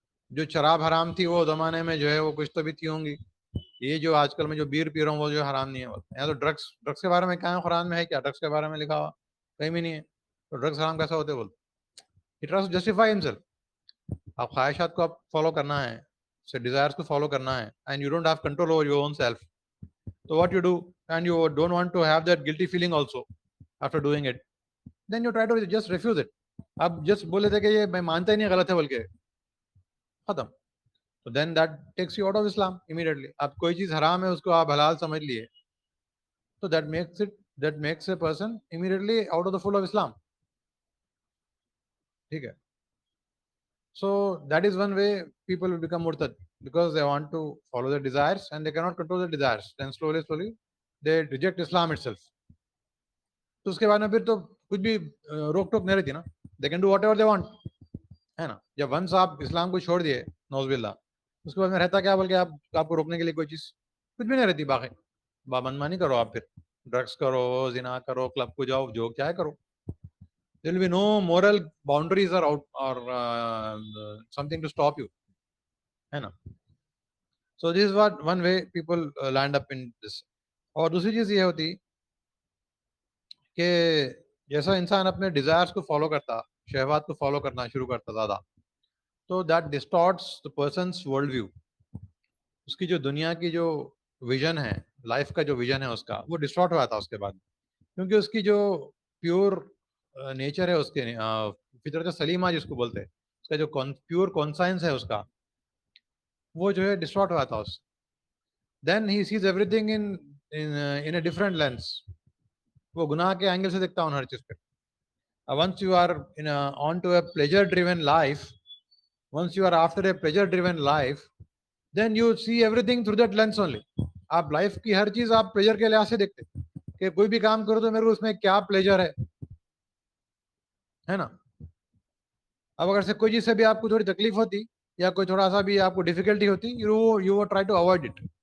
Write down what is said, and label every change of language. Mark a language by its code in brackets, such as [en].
[hi] जो शराब हराम थी वो जमाने में जो है वो कुछ तो भी थी होंगी, ये जो आजकल में जो बीयर पी रहा हूँ वो जो हराम नहीं है बोलते. या तो ड्रग्स, ड्रग्स के बारे में क्या है कुरान में है क्या, ड्रग्स के बारे में लिखा हुआ कहीं भी नहीं है, तो ड्रग्स हराम कैसा होते बोलते. [en] He tries to justify himself. [hi] आप ख्वाहिशात को आप फॉलो करना है, से डिजायर्स को फॉलो करना है, [en] And you don't have control over your own self. So what you do, and you don't want to have that guilty feeling also after doing it, then you try to just refuse it. [hi] आप just बोले थे कि ये मैं मानता ही नहीं गलत है बोल के, खत्म. [en] तो then that takes you out of Islam immediately. [hi] आप कोई चीज हराम है उसको आप हलाल समझ लिए, तो [en] that makes a person immediately out of the fold of Islam. [hi] ठीक है. [en] So that is one way people will become murtad, because they want to follow their desires and they cannot control their desires. Then slowly they reject Islam itself. [hi] तो उसके बाद में फिर तो कुछ भी रोक टोक नहीं रहती ना, [en] they can do whatever they want, [hi] है ना. जब वंस आप इस्लाम को छोड़ दिए नौज़बिल्लाह, उसके बाद में रहता क्या बोल के आपको रोकने के लिए कोई चीज कुछ भी नहीं रहती. बाकी मनमानी करो आप, फिर ड्रग्स करो, जिना करो, क्लब को जाओ, जो चाहे करो, [en] there will be no moral boundaries or out or something to stop you, [hi] है ना. [en] So this is what one way people land up in this. [hi] और दूसरी चीज ये होती कि जैसा इंसान अपने डिजायर्स को फॉलो करता, शहवात को फॉलो करना शुरू करता ज्यादा, तो [en] That distorts the person's world view. [hi] उसकी जो दुनिया की जो विजन है, लाइफ का जो विजन है उसका, वो डिस्टॉर्ट हुआ था उसके बाद, क्योंकि उसकी जो प्योर नेचर है, उसके फितरत सलीमा जिसको बोलते हैं, उसका जो प्योर कॉन्साइंस है उसका, वो जो है डिस्टॉर्ट हुआ था उससे. [en] Then he sees everything in a different lens. [hi] वो गुनाह के एंगल से देखता हूँ हर चीज पे. [en] Once you are onto a pleasure driven life, once you are after a pleasure driven life, then you see everything through that lens only. [hi] आप life की हर चीज आप प्लेजर के लिहाज से देखते कि कोई भी काम करो तो मेरे को उसमें क्या प्लेजर है ना. अब अगर से कोई चीज से भी आपको थोड़ी तकलीफ होती या कोई थोड़ा सा भी आपको डिफिकल्टी होती, [en] You try to avoid it.